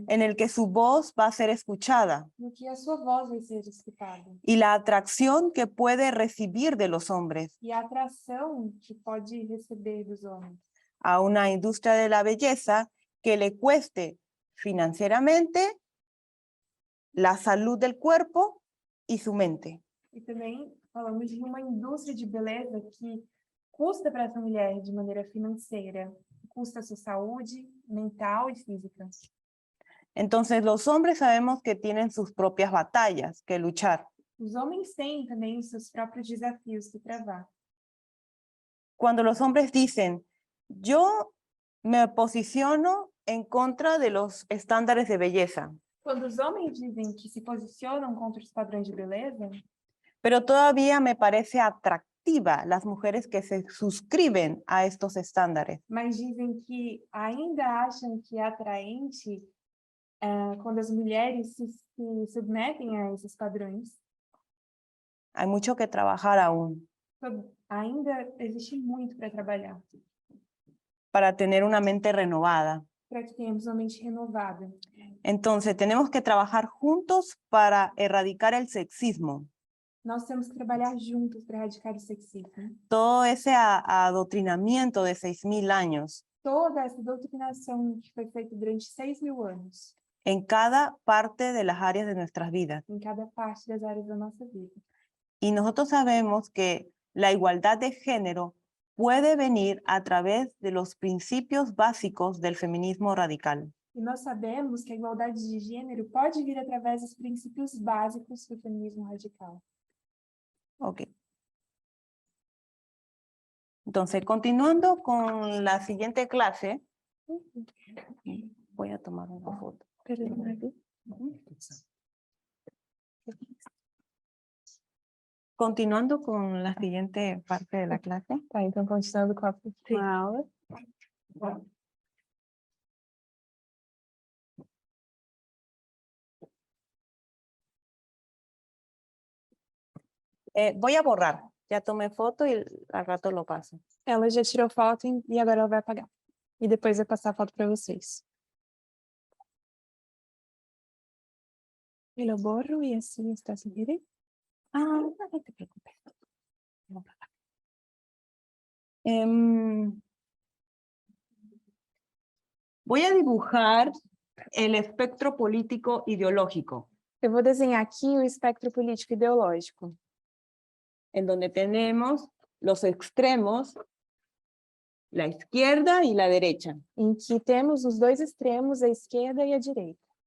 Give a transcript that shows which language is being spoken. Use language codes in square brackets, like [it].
[es] en el que su voz va a ser escuchada [pt] no que a sua voz vai ser escutada. [es] y la atracción que puede recibir de los hombres [pt] E a atração que pode receber dos homens. [es] a una industria de la belleza que le cueste financieramente la salud del cuerpo y su mente. [pt] E também falamos de uma indústria de beleza que custa para essa mulher de maneira financeira, custa a sua saúde mental e física. [es] Entonces los hombres sabemos que tienen sus propias batallas que luchar. [pt] Os homens têm também os seus próprios desafios que travar. [es] Cuando los hombres dicen, yo me posiciono en contra de los estándares de belleza, [pt] Quando os homens dizem que se posicionam contra os padrões de beleza, [es] pero todavía me parece atractiva las mujeres que se suscriben a estos estándares. [pt] mas dizem que ainda acham que é atraente quando as mulheres se submetem a esses padrões, [es] Hay mucho que trabajar aún [pt] ainda existe muito para trabalhar, [es] para tener una mente renovada. [pt] para que tenhamos uma mente renovada. [es] Entonces, tenemos que trabajar juntos para erradicar el sexismo. [pt] Nós temos que trabalhar juntos para erradicar o sexismo. [es] Todo ese adoctrinamiento de 6.000 años [pt] Toda essa doutrinação que foi feita durante 6.000 anos, [es] en cada parte de las áreas de nuestras vidas. [pt] em cada parte das áreas da nossa vida. [es] Y nosotros sabemos que la igualdad de género puede venir a través de los principios básicos del feminismo radical. [pt] E nós sabemos que a igualdade de gênero pode vir através dos princípios básicos do feminismo radical. Ok. [es] Entonces, continuando con la siguiente clase, voy a tomar una foto. Continuando con la siguiente parte de la clase. [pt] Tá, então continuando com a aula. [es] Voy a borrar. Ya tomé foto y al rato lo paso. [pt] Ela já tirou foto e agora ela vai apagar. E depois vai passar a foto para vocês. Eu lo borro e assim está sem querer. [es] Ah, no te preocupes. Vamos para acá. Voy a dibujar el espectro político ideológico, [pt] Eu vou desenhar aqui o espectro político ideológico, [es] en donde tenemos los extremos, la izquierda y la derecha. [pt] em que temos os dois extremos, a esquerda e a direita.